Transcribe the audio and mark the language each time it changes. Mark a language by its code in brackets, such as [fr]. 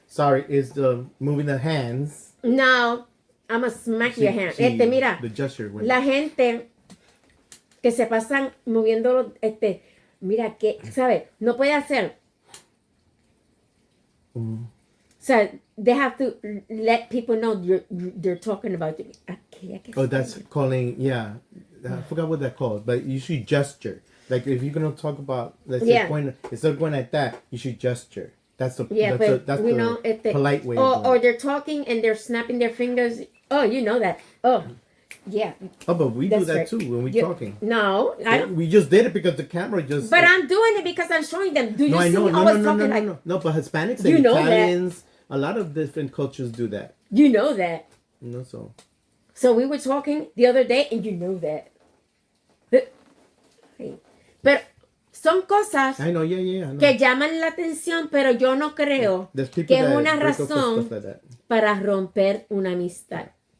[en] Sorry, is the moving the hands. No, I'm gonna smack your hand. [es] Mira. [en] The gesture. [es] La gente que se pasan moviendo, mira que, ¿sabes? No puede hacer. [en] So they have to let people know they're talking about you. Oh, that's calling, yeah. I forgot what that called, but you should gesture. Like if you're gonna talk about, let's say, instead of going like that, you should gesture. That's the polite way. Or they're talking and they're snapping their fingers. Oh, you know that. Oh, yeah. Oh, but we do that too when we're talking. No, I don't. We just did it because the camera just. But I'm doing it because I'm showing them. Do you see me always talking like? No, but Hispanics and Italians, a lot of different cultures do that. You know that. No, so. So we were talking the other day, and you know that. [es] Pero son cosas [en] I know. [es] que llaman la atención, pero yo no creo que es una razón para romper una amistad.